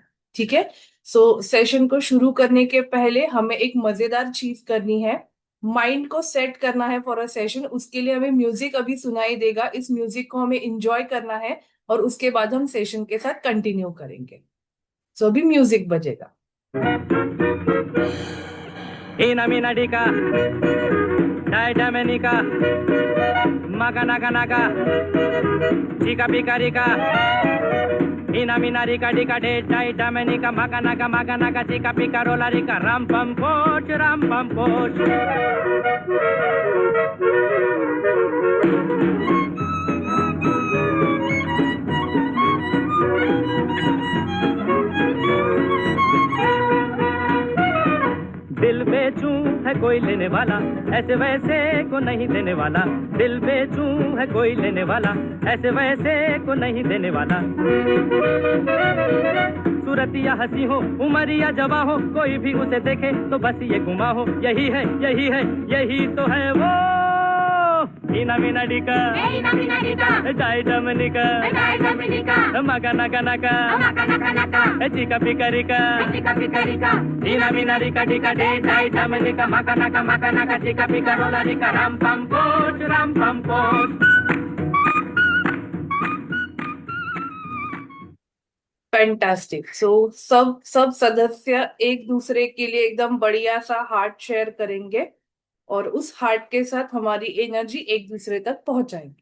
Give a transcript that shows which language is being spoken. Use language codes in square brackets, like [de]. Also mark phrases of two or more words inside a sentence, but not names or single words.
[hi] ठीक है, सो सेशन को शुरू करने के पहले हमें एक मजेदार चीज करनी है, माइंड को सेट करना है [en] for a session. [hi] उसके लिए हमें म्यूजिक अभी सुनाई देगा, इस म्यूजिक को हमें इंजॉय करना है और उसके बाद हम सेशन के साथ कंटिन्यू करेंगे। सो अभी म्यूजिक बजेगा। Ina mina dika, daida menika, maga naga naga, chika pika rika. Ina mina rika dika de daida menika, maga naga, chika pika rola rika. Ram pam poch. दिल बेचूं है कोई लेने वाला, ऐसे वैसे को नहीं देने वाला। दिल बेचूं है कोई लेने वाला, ऐसे वैसे को नहीं देने वाला। सूरतिया हंसी हो, उमरिया जवा हो, कोई भी उसे देखे तो बस ये गुमा हो। यही है, यही तो है वो Ina mina dika, Jai Dominica, Maga naga naga, Chika pikarika, Ina mina dika dika de, Jai Dominica, Maga naga, Chika pikarola dika, ram pam poch. फैंटास्टिक. सो सब सब सदस्य एक दूसरे के लिए एकदम बढ़िया सा [en] heart share [hi] करेंगे और उस हार्ट के साथ हमारी एनर्जी एक दूसरे तक पहुंचाएंगे.